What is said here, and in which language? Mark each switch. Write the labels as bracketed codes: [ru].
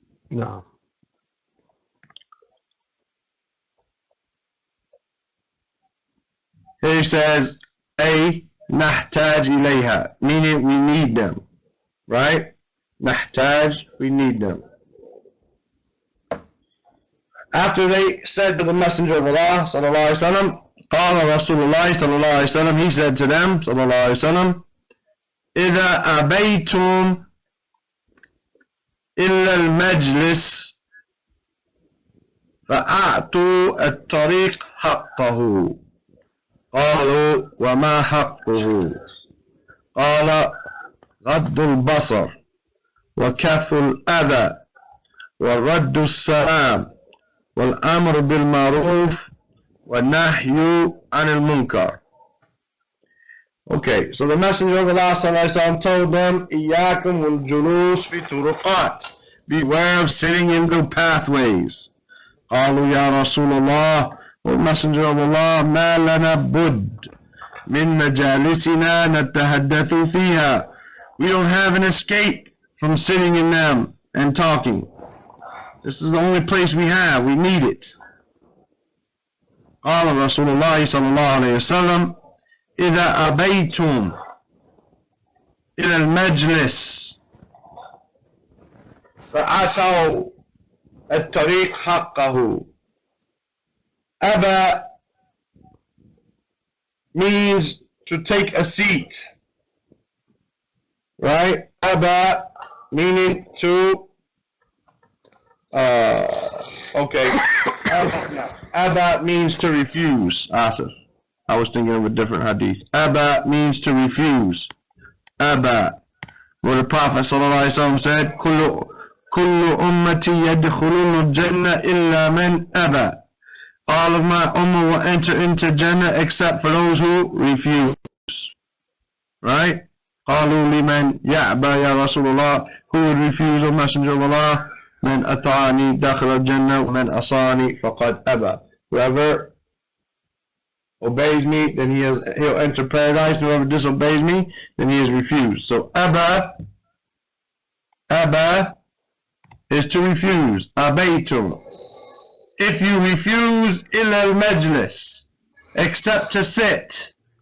[en] No. Here he says, A, nahtaj ilayha, meaning we need them, right? Nahtaj, we need them. After they said to the Messenger of Allah, sallallahu alayhi wa sallam, [ar] قال رسول الله صلى الله عليه وسلم, [en] he said to them, [ar] صلى الله عليه وسلم, إذا أبيتم إلا المجلس فأعطوا الطريق حقه. قالوا وما حقه؟ قال غض البصر وكف الأذى ورد السلام والأمر بالمعروف والنهي عن المنكر. [en] Okay, so the Messenger of Allah ﷺ told them, [ar] إِيَّاكُمْ وَالْجُلُوسِ فِي طُرُقَاتِ, [en] beware of sitting in the pathways. [ar] قالوا يا رسول الله, [en] O Messenger of Allah, [ar] ما لنا بد من مجالسنا نتحدث فيها. [en] We don't have an escape from sitting in them and talking. This is the only place we have. We need it. [ar] قال رسول الله صلى الله عليه وسلم إذا أبيتم إلى المجلس فأعطوا الطريق حقه. [en] أبى means to take a seat, right? أبى meaning to okay. Adab means to refuse. Asif. I was thinking of a different hadith. Aba means to refuse. Aba. Where the Prophet ﷺ said, [ar] كل أمتي يدخلون الجنة إلا من أبى. [en] All of my ummah will enter into Jannah except for those who refuse. Right? [ar] قالوا لمن يأبى يا رسول الله. [en] Who would refuse, O Messenger of Allah? [ar] من أطعني دخل الجنة ومن أصاني فقد أبى. [en] Whoever obeys me, then he'll enter paradise. Whoever disobeys me, then he is refused. So Aba is to refuse. Abaytum. If you refuse ila al-majlis, except to sit.